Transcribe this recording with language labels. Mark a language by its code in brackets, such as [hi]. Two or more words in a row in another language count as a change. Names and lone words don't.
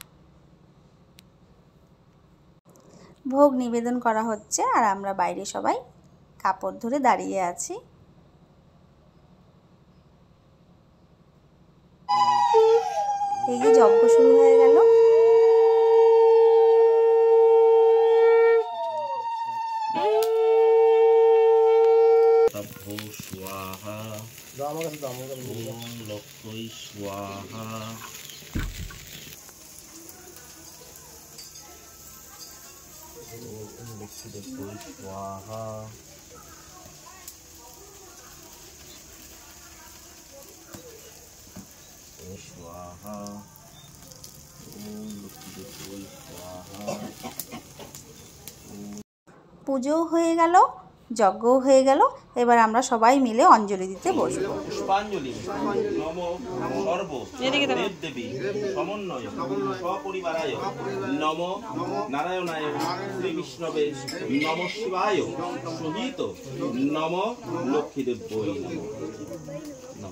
[bn] ভোগ নিবেদন করা হচ্ছে আর আমরা বাইরে সবাই কাপড় ধরে দাঁড়িয়ে আছি। এই যে যজ্ঞ শুরু হয়ে গেল। [sa] स्वाहा ओम लक्ष्मी स्वाहा ओम लक्ष्मी स्वाहा स्वाहा ओम लक्ष्मी स्वाहा। [bn] পুজো হয়ে গেল, যজ্ঞও হয়ে গেল, এবার আমরা সবাই মিলে অঞ্জলি দিতে বসবো। [sa] পুষ্পাঞ্জলি নমো সর্ব দেবদেবী সমন্বয় সপরিবারায় নমো নারায়ণায় শ্রী বিষ্ণবে নমঃ শিবায় সহিত নমো লক্ষ্মীদেব্যই নমঃ।